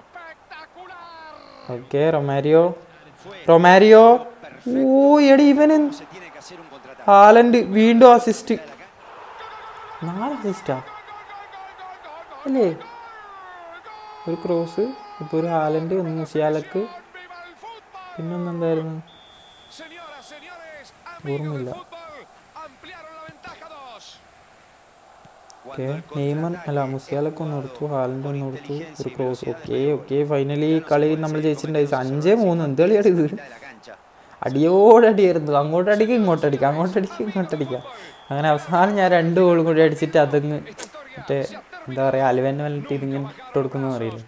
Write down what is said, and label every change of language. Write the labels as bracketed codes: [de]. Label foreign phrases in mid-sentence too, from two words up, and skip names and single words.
[ml] ഓക്കെ റൊമാരിയോ. ഓ എടി ഇവന്. ഹാലൻഡ് വീണ്ടും അസിസ്റ്റ്. 4 അസിസ്റ്റാ അല്ലേ? ഒരു ക്രോസ്. ഇപ്പോൾ ഒരു ഹാലൻഡ്, ഒന്ന് മുസിയാലക്ക്, പിന്നൊന്നെന്തായിരുന്നു [es] Señoras, señores, amigos del [ml] ഓർമ്മയില്ല. [es] fútbol, ampliaron la ventaja 2. [ml] ഓക്കെ, നെയ്മർ അല്ല മുസിയാലൊക്കെ ഒന്ന് കൊടുത്തു, ഹാലൻഡ് ഒന്ന് കൊടുത്തു, ഒരു ക്രോസ്. [en] okay finally [ml] കളി നമ്മൾ ജയിച്ചിട്ടുണ്ടായി. 5-3. എന്ത് കളിയാണ് ഇത്? അടിയോടടിയായിരുന്നു. അങ്ങോട്ടടിക്കുക ഇങ്ങോട്ടടിക്കുക, അങ്ങോട്ടടിക്കുക ഇങ്ങോട്ടടിക്കുക. അങ്ങനെ അവസാനം ഞാൻ 2 ഗോളും കൂടി അടിച്ചിട്ട് അതങ്ങ് മറ്റേ എന്താ പറയുക, അലുവന്നെ വന്നിട്ട് ഇതിങ്ങനെ ഇട്ട് കൊടുക്കുന്നതെന്ന് അറിയില്ല.